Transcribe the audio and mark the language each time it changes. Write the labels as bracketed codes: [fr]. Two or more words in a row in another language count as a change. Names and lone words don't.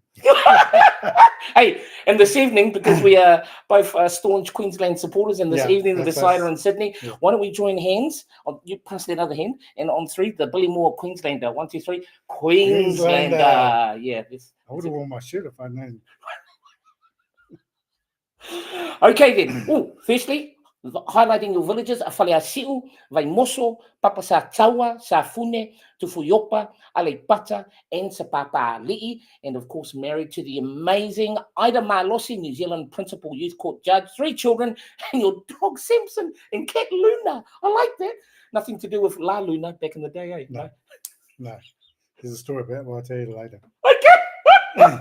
[en] Hey, and this evening, because we are both staunch Queensland supporters, and this evening the decider in Sydney, why don't we join hands? You pass that other hand, and on 3, the Billy Moore Queenslander. 1, 2, 3, Queenslander. Yeah. I would have worn my shirt if I'd known. Okay then. Firstly, highlighting your villages, Awhaleasi'u, Vaimoso, Papa sa Taua, sa Fune, Tufuyopa, Alepata, and sa Papali'i, and of course married to the amazing Ida Malosi, New Zealand Principal Youth Court Judge, 3 children, and your dog Simpson and cat Luna. I like that. Nothing to do with La Luna back in the day, eh? No. There's a story about it, I'll tell you later. Okay.